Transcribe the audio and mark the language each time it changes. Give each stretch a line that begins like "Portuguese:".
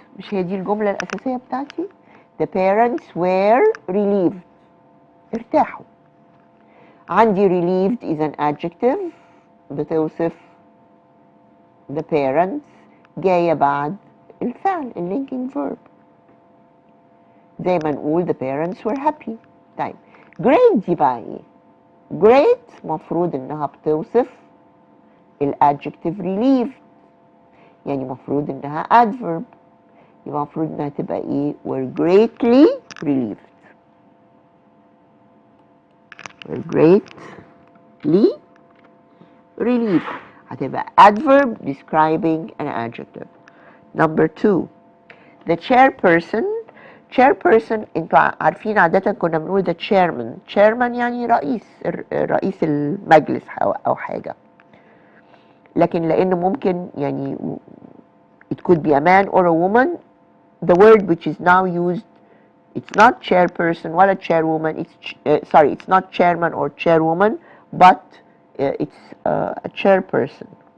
Arabic: مش هي دي الجملة الأساسية بتاعتي؟ The parents were relieved. ارتاحوا. عندي relieved is an adjective. بتوصف the parents جاية بعد الفعل linking verb.
English: زي ما نقول the parents were happy.
Arabic: طيب great دي بقى ايه؟ great مفروض انها بتوصف الادجective relieved، يعني مفروض انها adverb، يبقى مفروض انها تبقى ايه؟ were greatly relieved.
English: were greatly relieved هتبقى adverb describing an adjective. Number 2 the chairperson.
Arabic: chairperson انتوا عارفين عادة كنا بنقول the chairman.
English: chairman يعني رئيس المجلس أو حاجة، لكن لأن ممكن يعني it could be a man or a woman, the word which is now used, it's not chairperson ولا chairwoman, it's not chairman or chairwoman, but it's a chairperson.